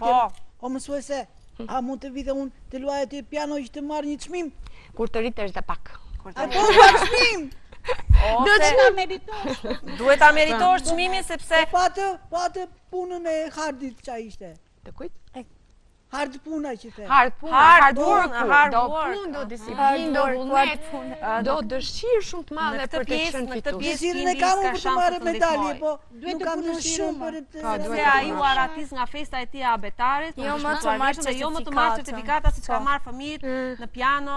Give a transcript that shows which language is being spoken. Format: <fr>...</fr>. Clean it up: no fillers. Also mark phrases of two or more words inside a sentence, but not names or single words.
<sq>O mësuese, a mund të vite unë të luaj aty piano që të marr një çmim? Kur të rritesh dhe pak. Apo pak çmim? Duhet ta meritosh çmimin sepse po atë punën e Hardit ç'a ishte. Të kujt? Hard puna që the.</sq> <en>Hard work,</en> <sq>do punë, do disiplinë, do vullnet, do dëshirë shumë të madhe për të qenë fitues. Dëshirën e kam për të marrë medalje, po nuk kam dëshirën për të. Se ai u aratis nga festa e tij e abetarit, jo më të marrë certifikata siç ka marrë fëmijët në piano.</sq>